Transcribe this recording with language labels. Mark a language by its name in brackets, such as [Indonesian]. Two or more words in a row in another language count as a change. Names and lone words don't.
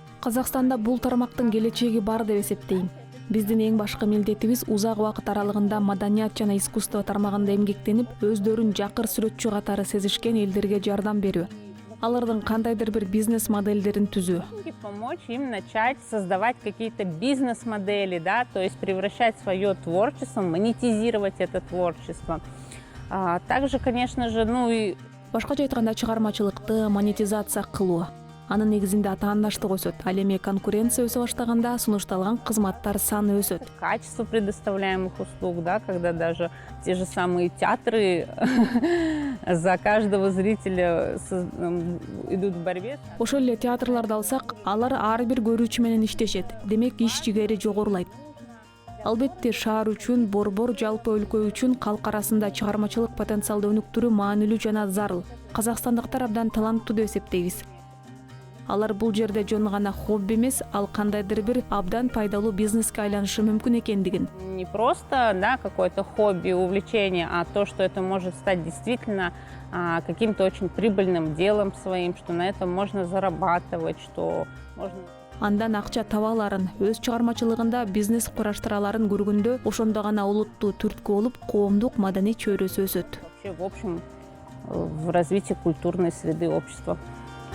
[Kyrgyz] Казакстанда бул тармактын келечеги бар деп эсептейм. Биздин эң башкы милдетибиз узак убакыт аралыгында маданият жана искусство тармагында эмгектенип, өздөрүн жакыр сүрөтчү катары сезишкен элдерге жардам берүү. Алардын кандайдыр бир бизнес модельдерин түзүү. [Russian] Помочь им начать создавать какие-то бизнес-модели, да, то есть превращать свое творчество, монетизировать это творчество. Также, конечно же, [Kyrgyz] Башкача айтканда чыгармачылыкты монетизация кылуу. Анын негизинде атаандаштык өсөт. Ал эми конкуренция өсө баштаганда сунушталган кызматтар саны өсөт. [Russian] Качество предоставляемых услуг, да, когда даже те же самые театры за каждого зрителя идут в борьбе. [Kyrgyz] Ошол эле театрларды алсак, алар ар бир көрүүчү менен иштешет. Демек, иш жигери жогорулайт. Албетте, шаар үчүн, борбор, жалпы өлкө үчүн калк арасында чыгармачылык потенциалды өнүктүрүү маанилүү жана зарыл. Казакстандыктар абдан таланттуу деп эсептейбиз. Алар бул жерде жөн гана хобби эмес, ал кандайдыр бир абдан пайдалуу бизнеске айланышы мүмкүн экендигин. [Russian] Не просто, да, какое-то хобби, увлечение, а то, что это может стать действительно каким-то очень прибыльным делом своим, что на этом можно зарабатывать, что можно... [Kyrgyz] Андан акча таба аларын, өз чыгармачылыгында бизнес кураштыраларын көргөндө ошондо гана олуттуу түрткү болуп, коомдук маданий чөйрөсү өсөт. [Russian] Вообще, в общем, в развитии культурной среды общества.